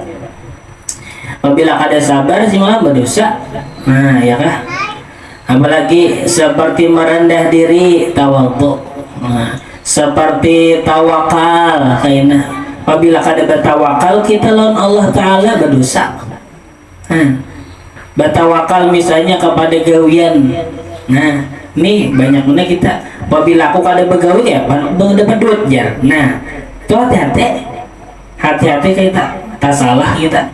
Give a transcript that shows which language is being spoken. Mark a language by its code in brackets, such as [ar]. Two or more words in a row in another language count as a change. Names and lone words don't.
[id] Apabila ada sabar sih malah berdosa. [bjn] Nah, ya kah? [id] Apalagi seperti merendah diri, tawadhu. Nah, seperti tawakal, kayaknya. [bjn] Apabila ada bertawakal kita lawan Allah Ta'ala berdosa. Bertawakal misalnya kepada gawian. Nah, nih banyak mana kita apabila aku kada begawi ya dapat duit jar. Nah, itu hati-hati kita tak salah kita.